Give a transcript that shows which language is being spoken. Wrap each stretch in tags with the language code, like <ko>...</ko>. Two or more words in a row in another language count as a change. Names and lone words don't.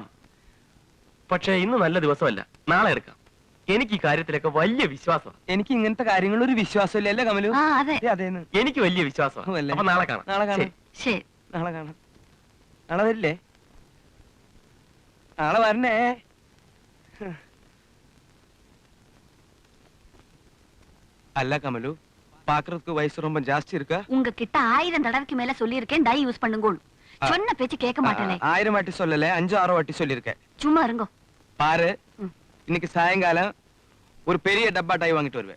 <ml>പക്ഷെ ഇന്ന് നല്ല ദിവസമല്ല, നാളെ എടുക്കാം. എനിക്ക് ഈ കാര്യത്തിലൊക്കെ വലിയ വിശ്വാസമാണ്. എനിക്ക് ഇങ്ങനത്തെ കാര്യങ്ങളിൽ ഒരു വിശ്വാസമില്ല. അല്ലേ കമലു? അതെ. അതേന്ന്. എനിക്ക് വലിയ വിശ്വാസമാണ്. അപ്പൊ നാളെ കാണാം. ശരി. നാളെ കാണാം. നാളെ വരില്ലേ? നാളെ വരണേ.</ml> <ta>அல்ல கமலு, பாக்குறதுக்கு வயசு ரொம்ப ஜாஸ்தி இருக்கா? உங்ககிட்ட 1000 தடவைக்கு மேல சொல்லியிருக்கேன்</ta> <en>dye use</en> <ta>பண்ணுங்க. சொன்ன பேச்சு கேட்க மாட்டேனே. 1000 வாட்டி சொல்லல, 5-6 வாட்டி சொல்லிருக்கேன். சும்மா இருங்க. பாரு, இன்னைக்கு சாயங்காலம் ஒரு பெரிய டப்பா டை வாங்கிட்டு வருவேன்.</ta>